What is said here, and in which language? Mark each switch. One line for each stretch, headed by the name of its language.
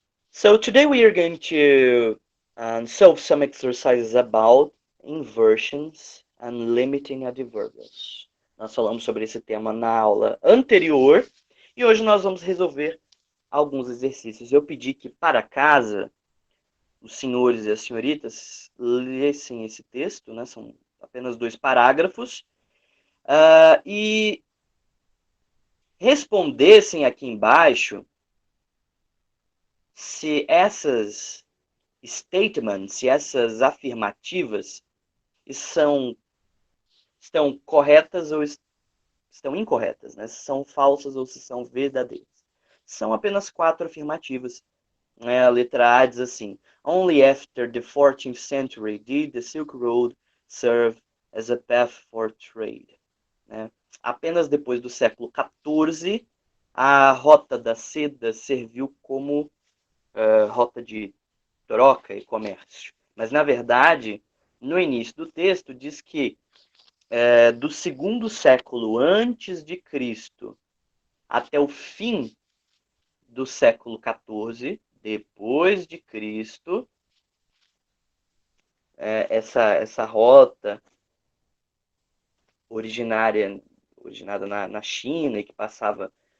English: So today we are going to solve some exercises about inversions and limiting adverbials.
Portuguese: Nós falamos sobre esse tema na aula anterior e hoje nós vamos resolver alguns exercícios. Eu pedi que para casa os senhores e as senhoritas lessem esse texto, né? São apenas 2 parágrafos, e respondessem aqui embaixo se essas statements, se essas afirmativas estão corretas ou estão incorretas, né? Se são falsas ou se são verdadeiras. São apenas 4 afirmativas. A letra A diz assim:
English: Only after the 14th century did the Silk Road serve as a path for trade.
Portuguese: Apenas depois do século XIV, a Rota da Seda serviu como rota de troca e comércio. Mas, na verdade, no início do texto, diz que do segundo século antes de Cristo até o fim do século XIV, depois de Cristo, essa rota originada na China e que passava